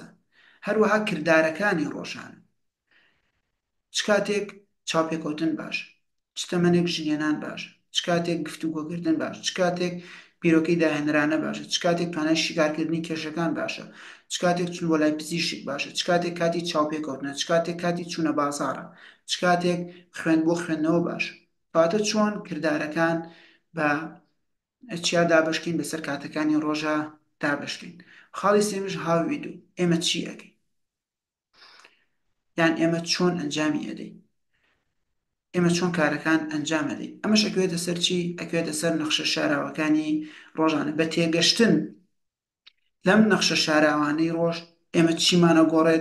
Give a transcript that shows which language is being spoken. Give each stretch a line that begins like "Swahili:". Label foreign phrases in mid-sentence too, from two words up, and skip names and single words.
Central Kurdish: هەروەها کردارەکانی ڕۆژانە، چ کاتێک چاوپێکەوتن باش، چ تەمەنێک ژنێنان باش، چ کاتێک گفتوگۆکردن باش، چ کاتێک بیرۆکەی داهێنرانە باشە، چ کاتێک توانای شیکارکردنی کێشەکان باشە، چ کاتێک چون بۆ لای پزیشک باشە، چ کاتێک کاتی چاوپێکەوتنە، چ کاتێک کاتی چوونە بازاڕە، چ کاتێک خوێن بۆ خوێندنەوە باشە. کەواتە چۆن کردارەکان بە چیا دابشکین بەسەر کاتەکانی ڕۆژە دابشکین. خاڵی سێمش
English: how we do،
Central Kurdish: ئێمە چی ئەەکەین، یان ئێمە چۆن ئەنجامی ئەدەین، ئێمە چۆن کارەکان ئەنجام ئەدەین. ئەمەش ئەکوێتە سەر چی؟ ئەکوێتە سەر نەخشە شاراوەکانی ڕۆژانە. بە تێگەشتن لەم نەخشە شاراوانەی ڕۆژ ئێمە چیمانە گۆڕێت؟